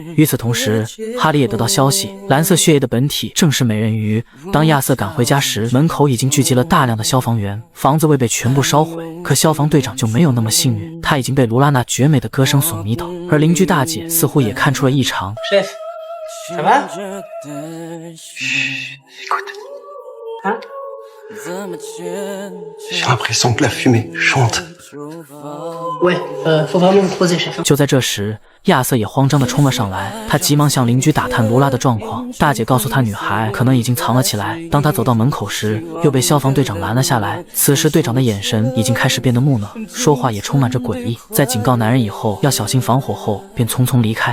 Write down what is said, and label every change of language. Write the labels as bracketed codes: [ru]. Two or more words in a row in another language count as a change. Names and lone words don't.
[zh] 与此同时，哈利也得到消息，蓝色血液的本体正是美人鱼。当亚瑟赶回家时，门口已经聚集了大量的消防员，房子未被全部烧毁。可消防队长就没有那么幸运，他已经被卢拉那绝美的歌声所迷倒。而邻居大姐似乎也看出了异常。 [fr] Chef, ça va? Écoute. Hein? J'ai l'impression que la fumée chante. Ouais, faut vraiment me croiser, chef. [zh] 就在这时，亚瑟也慌张地冲了上来，他急忙向邻居打探卢拉的状况。大姐告诉他，女孩可能已经藏了起来。当他走到门口时，又被消防队长拦了下来。此时队长的眼神已经开始变得木讷，说话也充满着诡异。在警告男人以后要小心防火后，便匆匆离开。